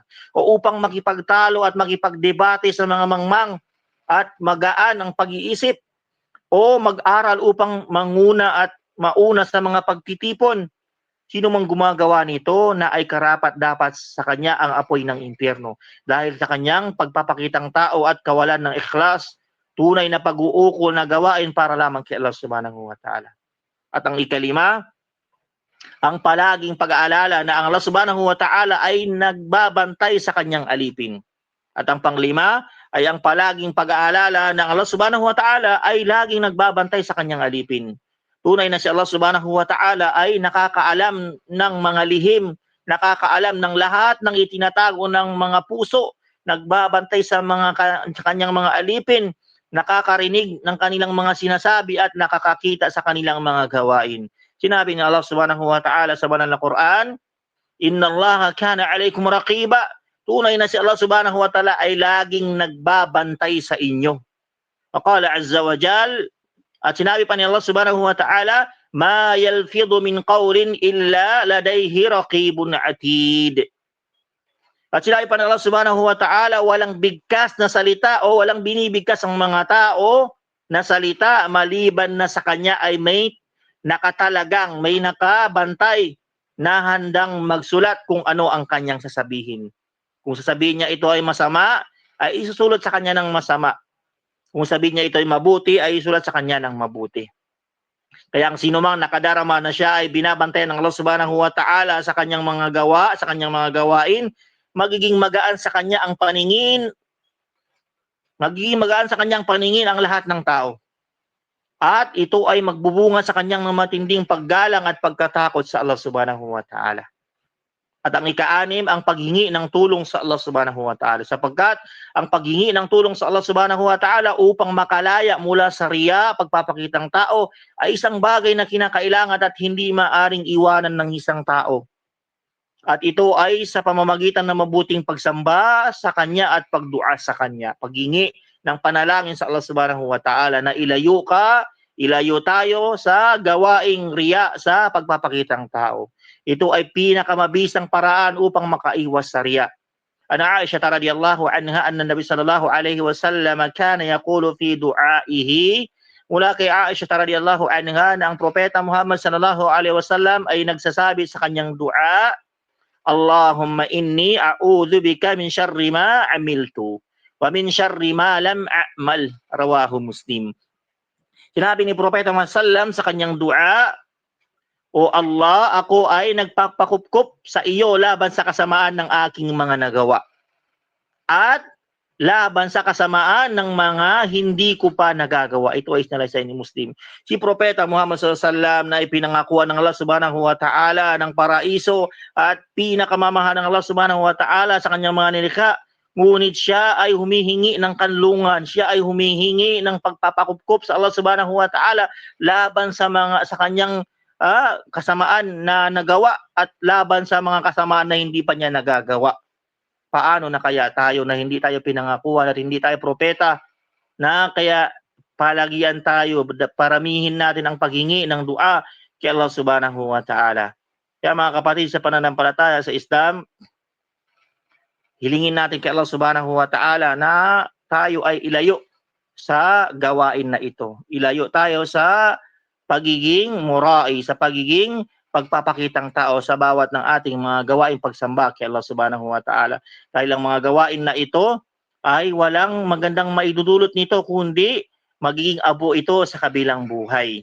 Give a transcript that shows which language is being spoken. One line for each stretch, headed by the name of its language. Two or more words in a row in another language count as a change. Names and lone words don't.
Filipino: O upang makipagtalo at makipagdebate sa mga mangmang at magaan ang pag-iisip o mag-aral upang manguna at mauna sa mga pagtitipon. Sino mang gumagawa nito na ay karapat-dapat sa kanya ang apoy ng impyerno dahil sa kanyang pagpapakitang tao at kawalan ng ikhlas, tunay na pag-uukol na gawain para lamang kay Allah
Arabic: سبحانه وتعالى.
Filipino: At ang ikalima, ang palaging pag-aalala na ang Allah
Arabic: سبحانه وتعالى
Filipino: ay nagbabantay sa kanyang alipin. At ang panglima ay ang palaging pag-aalala na Allah
Arabic: سبحانه وتعالى
Filipino: ay laging nagbabantay sa kanyang alipin. Tunay na si Allah
Arabic: سبحانه وتعالى
Filipino: ay nakakaalam ng mga lihim, nakakaalam ng lahat ng itinatago ng mga puso, nagbabantay sa kanyang mga alipin, nakakarinig ng kanilang mga sinasabi at nakakakita sa kanilang mga gawain. Sinabi ni Allah
Arabic: سبحانه وتعالى
Filipino: sa banal na Quran,
Arabic: إن الله كان عليكم رقيبا.
Filipino: Tunay na si Allah
Arabic: سبحانه وتعالى
Filipino: ay laging nagbabantay sa inyo.
Arabic: فقال عز وجل,
Filipino: at sinabi pa ni Allah
Arabic: سبحانه وتعالى, ما يلفظ من قول إلا لديه رقيب عتيد.
Filipino: At sinabi pa ni Allah
Arabic: سبحانه وتعالى,
Filipino: walang bigkas na salita o walang binibigkas ang mga tao na salita maliban na sa kanya ay may nakatalagang, may nakabantay na handang magsulat kung ano ang kanyang sasabihin. Kung sasabihin niya ito ay masama, ay isusulat sa kanya ng masama. Kung sabihin niya ito ay mabuti, ay isulat sa kanya ng mabuti. Kaya ang sino mang nakadarama na siya ay binabantayan ng Allah
Arabic: سبحانه وتعالى
Filipino: sa kanyang mga gawa, sa kanyang mga gawain, magiging magaan sa kanya ang paningin, magiging magaan sa kanyang paningin ang lahat ng tao. At ito ay magbubunga sa kanyang matinding paggalang at pagkatakot sa Allah
Arabic: سبحانه وتعالى.
Filipino: At ang ika-anim, ang paghingi ng tulong sa Allah
Arabic: سبحانه وتعالى.
Filipino: Sapagkat ang paghingi ng tulong sa Allah
Arabic: سبحانه وتعالى
Filipino: upang makalaya mula sa riya, pagpapakitang tao, ay isang bagay na kinakailangan at hindi maaring iwanan ng isang tao. At ito ay sa pamamagitan ng mabuting pagsamba sa Kanya at pagdua sa Kanya. Paghingi ng panalangin sa Allah
Arabic: سبحانه وتعالى
Filipino: na ilayo tayo sa gawaing riya sa pagpapakitang tao. Ito ay pinakamabisang paraan upang makaiwas sa riya.
Arabic: عن عائشة رضي الله عنها أن النبي صلى الله عليه وسلم كان يقول في دعائه,
Filipino: mula kay Aisha
Arabic: رضي الله عنها
Filipino: na ang propeta Muhammad
Arabic: صلى الله عليه وسلم
Filipino: ay nagsasabi sa kanyang dua,
Arabic: اللهم إني أعوذ بك من شر ما عملت ومن شر ما لم أعمل، رواه مسلم.
Filipino: Sinabi ni Propeta Muhammad sallam sa kanyang dua, O Allah, ako ay nagpapakupkup sa iyo laban sa kasamaan ng aking mga nagawa. At laban sa kasamaan ng mga hindi ko pa nagagawa. Ito ay sinalaysay ni Muslim. Si Propeta Muhammad SAW na ipinangakuan ng Allah
Arabic: سبحانه وتعالى
Filipino: ng paraiso at pinakamamahal ng Allah
Arabic: سبحانه وتعالى
Filipino: sa kanyang mga nilikha. Ngunit siya ay humihingi ng kanlungan, siya ay humihingi ng pagpapakupkup sa Allah
Arabic: سبحانه وتعالى
Filipino: laban sa kanyang kasamaan na nagawa at laban sa mga kasamaan na hindi pa niya nagagawa. Paano na kaya tayo na hindi tayo pinangakuan at hindi tayo propeta, na kaya palagian tayo, paramihin natin ang paghingi ng dua kay Allah
Arabic: سبحانه وتعالى.
Filipino: Kaya mga kapatid sa pananampalataya sa Islam, hilingin natin kay Allah
Arabic: سبحانه وتعالى
Filipino: na tayo ay ilayo sa gawain na ito. Ilayo tayo sa pagiging murai, sa pagiging pagpapakitang tao sa bawat ng ating mga gawain pagsamba kay Allah
Arabic: سبحانه وتعالى.
Filipino: Dahil ang mga gawain na ito ay walang magandang maidudulot nito kundi magiging abo ito sa kabilang buhay.